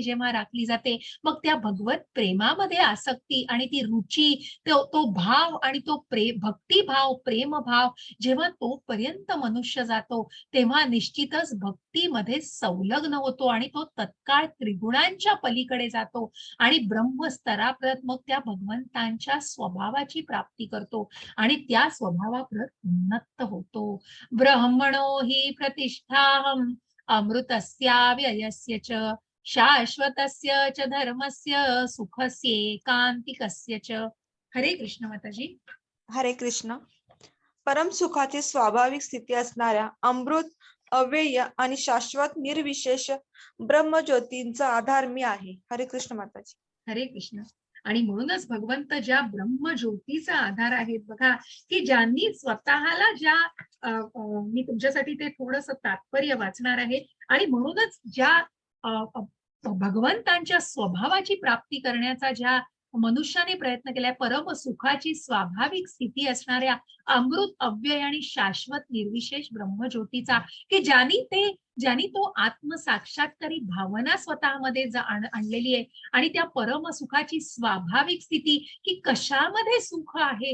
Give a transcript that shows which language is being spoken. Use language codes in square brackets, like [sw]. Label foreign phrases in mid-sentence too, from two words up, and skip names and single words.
[mr] जेव्हा राखली जाते, मग त्या भगवत प्रेमामध्ये आसक्ती आणि ती रुची, तो भाव आणि तो भक्तिभाव, प्रेमभाव जेव्हा तोपर्यंत मनुष्य जातो, तेव्हा निश्चितच भक्तीमध्ये संलग्न होतो आणि तो तत्काळ त्रिगुणांच्या पलीकडे जातो आणि ब्रह्मस्तराप्रत मग त्या भगवंतांच्या स्वभावाची प्राप्ती करतो आणि त्या स्वभावाप्रत उन्नत होतो. [sa] ब्रह्मणो हि प्रतिष्ठाहम अमृतस्याव्ययस्य च शाश्वतस्य च धर्मस्य सुखस्यैकान्तिकस्य च. [mr] हरे कृष्ण माताजी. हरे कृष्ण. परम सुखाची स्वाभाविक स्थिती असणाऱ्या अमृत, अव्यय आणि शाश्वत निर्विशेष ब्रह्मज्योतींचा आधार मी आहे. हरे कृष्ण माताजी. हरे कृष्ण. आणि म्हणूनच भगवंत ज्या ब्रह्मज्योतीचा आधार आहेत बघा, की ज्यांनी स्वतःला ज्या मी तुमच्यासाठी ते थोडंसं तात्पर्य वाचणार आहे, आणि म्हणूनच ज्या भगवंतांच्या स्वभावाची प्राप्ती करण्याचा ज्या मनुष्याने प्रयत्न केलाय, परम सुखाची स्वाभाविक स्थिती असणाऱ्या अमृत, अव्यय आणि शाश्वत निर्विशेष ब्रह्मज्योतीचा, की ज्यांनी ते ज्यांनी तो आत्मसाक्षात्कारी भावना स्वतःमध्ये आणलेली आहे आणि त्या परम सुखाची स्वाभाविक स्थिती की कशामध्ये सुख आहे.